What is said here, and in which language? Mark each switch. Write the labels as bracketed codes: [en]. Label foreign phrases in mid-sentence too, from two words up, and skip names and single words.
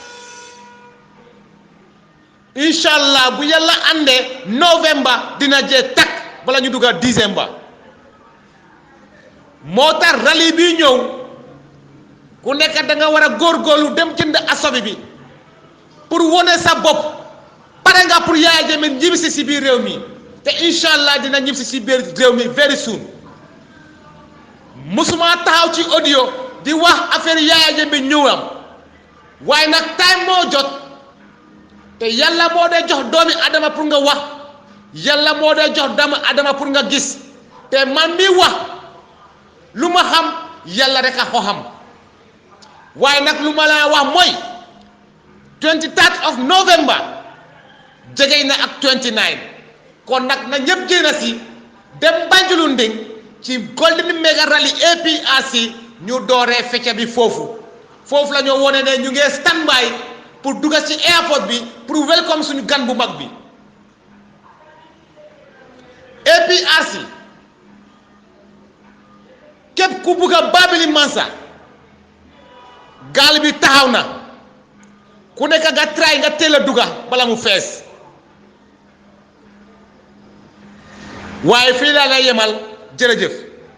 [ar] incha allah [wo] bu yàlla àndee novembre dina jee takk bala ñu dugg décembre moo tax rallye bi ñëw ku nekk da nga war a góorgóorlu dem jënd asobi bi pour wone sa bopp pare nga pour Yaya Jammeh ñibbisi si biir réew mi te [ar] incha allah [wo] dina ñibbisi si biir réew mi [en] very soon [wo] musuma taxaw ci audio di wax affaire Yaya Jammeh ñëwam waaye nag time moo jot te yàlla moo dee jox doomi adama pour nga wax yàlla moo dee jox doomi adama pour nga gis te man mi wax lu ma xam yàlla rek a ko xam waaye nag lu ma la wax mooy 23 of November jege na ak 29 kon nag na ñëpp génn si dem Banjulunding ci Golden Mega Rally APRC ñu dooree fecce bi foofu la ñoo wone ne ñu ngi [en] stand by [wo] pour dugg ci airport bi pour welcome suñu gan bu mag bi APRC képp ku bugg a Babili Mansa gaal bi taxaw na ku nekk nga try nga teel a dugga bala mu fees waaye fii laa nga yemal jërëjëf